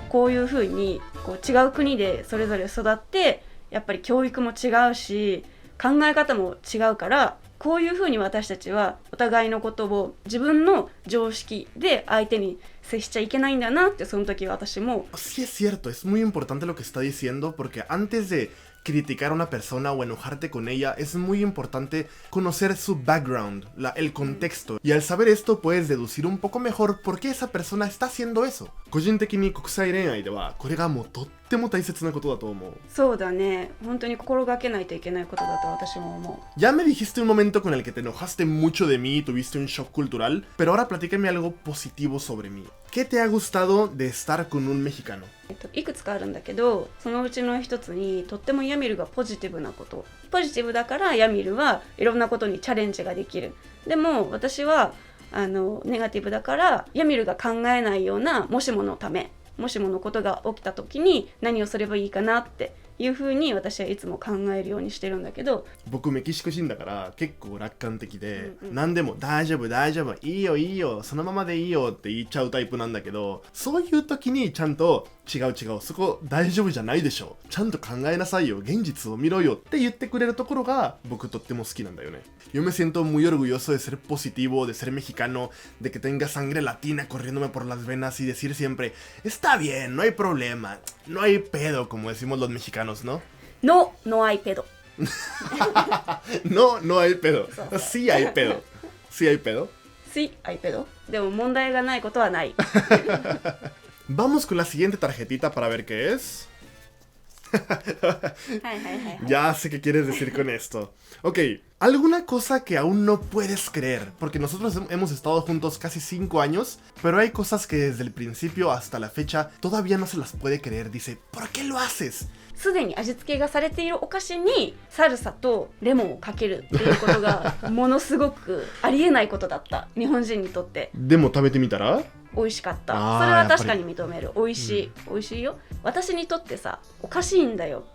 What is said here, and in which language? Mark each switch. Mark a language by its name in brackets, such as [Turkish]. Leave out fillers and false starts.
[Japanese] こういう風にこう違う国でそれぞれ育って、やっぱり教育も違うし考え方も違うから、こういう風に私たちはお互いのことを自分の常識で相手に接しちゃいけないんだなって、その時私も。 [Spanish] Sí es cierto, es muy importante lo que está diciendo, porque antes de criticar a una persona o enojarte con ella, es muy importante conocer su background, el contexto. Y al saber esto puedes deducir un poco mejor por qué esa persona está haciendo eso. [Japanese] 個人的に国際恋愛ではこれがもうとっても大切なことだと思う。そうだね。本当に心がけないといけないことだと私も思う。 [Spanish] Ya me dijiste un momento con el que te enojaste mucho de mí y tuviste un shock cultural, pero ahora platícame algo positivo sobre mí. ¿Qué te ha gustado de estar con un mexicano? [Japanese] いくつかあるんだけど、そのうちの一つにとってもヤミルがポジティブなこと。ポジティブだからヤミルはいろんなことにチャレンジができる。でも私はネガティブだからヤミルが考えないようなもしものため、もしものことが起きた時に何をすればいいかなっていう風に私はいつも考えるようにしてるんだけど、僕メキシコ人だから結構楽観的で、何でも大丈夫いいよそのままでいいよって言っちゃうタイプなんだけど、そういう時にちゃんと違うそこ大丈夫じゃないでしょ、ちゃんと考えなさいよ、現実を見ろよって言ってくれるところが僕とっても好きなんだよね。 [Spanish] Yo me siento muy orgulloso de ser positivo, de ser mexicano, de que tenga sangre latina corriéndome por las venas y decir siempre, está bien, no hay problema, no hay pedo, como decimos los mexicanos, ¿no? No hay pedo. No hay pedo. Sí hay pedo. Sí hay pedo. Sí hay pedo. [Japanese] でも問題がないことはない。 [Spanish] Vamos con la siguiente tarjetita para ver qué es. Ya sé qué quieres decir con esto. Ok, alguna cosa que aún no puedes creer, porque nosotros hemos estado juntos casi 5 años, pero hay cosas que desde el principio hasta la fecha todavía no se las puede creer. Dice, ¿por qué lo haces? [Japanese] すでに味付けがされているお菓子にサルサとレモンをかけるっていうことがものすごくありえないことだった。日本人にとって。でも食べてみたら美味しかった。それは確かに認める。美味しい、美味しいよ。私にとってさ、おかしいんだよ。